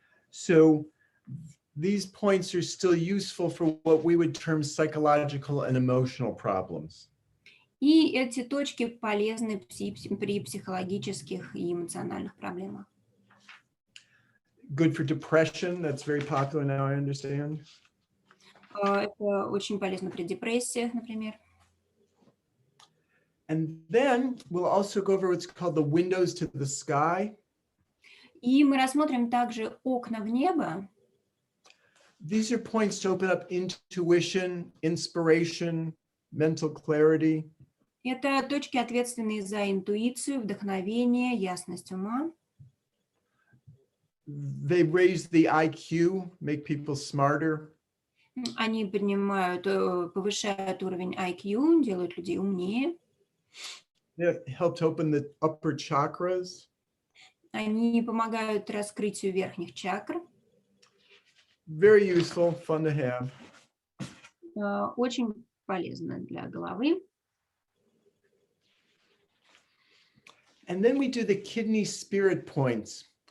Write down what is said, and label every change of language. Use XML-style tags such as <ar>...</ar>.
<en>So these points are still useful for what we would term psychological and emotional problems.</en> <ru>И эти точки полезны при психологических и эмоциональных проблемах.</ru> <en>Good for depression. That's very popular now, I understand.</en> <ru>Это очень полезно при депрессиях, например.</ru> <en>And then we'll also go over what's called the windows to the sky.</en> <ru>И мы рассмотрим также окна в небо.</ru> <en>These are points to open up intuition, inspiration, mental clarity.</en> <ru>Это точки, ответственные за интуицию, вдохновение, ясность ума.</ru> <en>They raise the IQ, make people smarter.</en> <ru>Они повышают уровень IQ, делают людей умнее.</ru> <en>They help to open the upper chakras.</en> <ru>Они помогают раскрытию верхних чакр.</ru> <en>Very useful, fun to have.</en> <ru>Очень полезно для головы.</ru> <en>And then we do the kidney spirit points.</en>